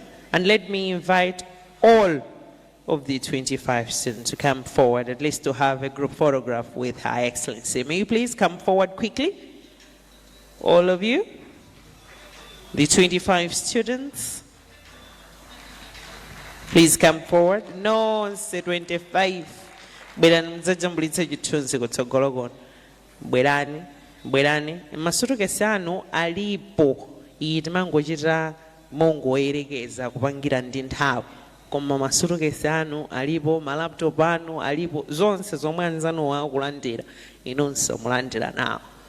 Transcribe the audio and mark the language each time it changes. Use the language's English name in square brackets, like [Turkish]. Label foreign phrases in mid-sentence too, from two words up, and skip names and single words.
[English] And let me invite all of the 25 students to come forward, at least to have a group photograph with Her Excellency. May you please come forward quickly? All of you? The 25 students? Please come forward. No, say 25. [Nyanja] Bwerani. Masuruke sanu alipo. Itimango chita mongo erekeza kupangira ndi nthawi. Koma masuruke sanu alipo, malaptop anu alipo, zonse zomwe anzanu wakulandira inonso mulandira nawo.